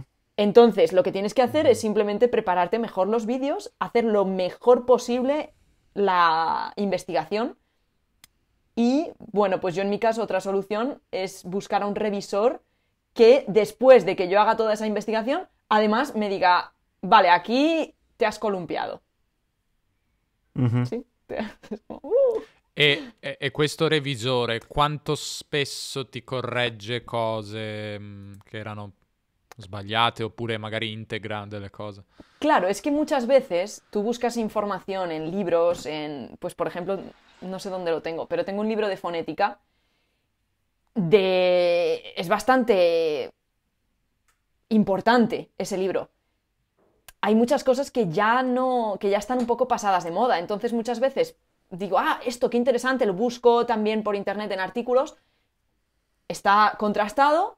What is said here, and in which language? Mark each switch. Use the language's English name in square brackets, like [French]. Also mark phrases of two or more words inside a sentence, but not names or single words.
[Spanish] Entonces, lo que tienes que hacer es simplemente prepararte mejor los vídeos, hacer lo mejor posible la investigación y, bueno, pues yo en mi caso otra solución es buscar a un revisor que después de que yo haga toda esa investigación, además me diga, vale, aquí te has columpiado. Uhum. ¿Sí? Es como, [Italian] E questo revisore quanto spesso ti corregge cose che erano sbagliate oppure magari integra delle cose? [Spanish] Claro, es que muchas veces tú buscas información en libros, pues por ejemplo, no sé dónde lo tengo, pero tengo un libro de fonética es bastante importante ese libro. Hay muchas cosas que ya están un poco pasadas de moda, entonces muchas veces digo, esto qué interesante, lo busco también por internet en artículos, está contrastado.